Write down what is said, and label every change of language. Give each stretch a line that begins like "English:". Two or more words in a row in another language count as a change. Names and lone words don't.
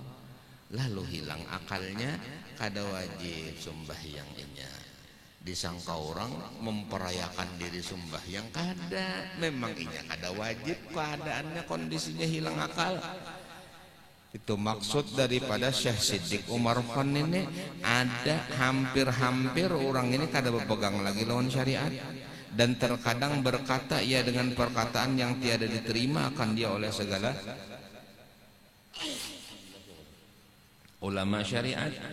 Banjar: Lalu hilang akalnya kada wajib sembahyang inya. Disangka orang memperayakan diri sembahyang kada, memang inya kada wajib, keadaannya kondisinya hilang akal.
Indonesian: Itu maksud daripada Syekh Siddiq Umar Khan ini.
Banjar: Ada hampir-hampir orang ini kada berpegang lagi lawan syariat,
Malay: dan terkadang berkata ia dengan perkataan yang tiada diterima akan dia oleh segala ulama syariat.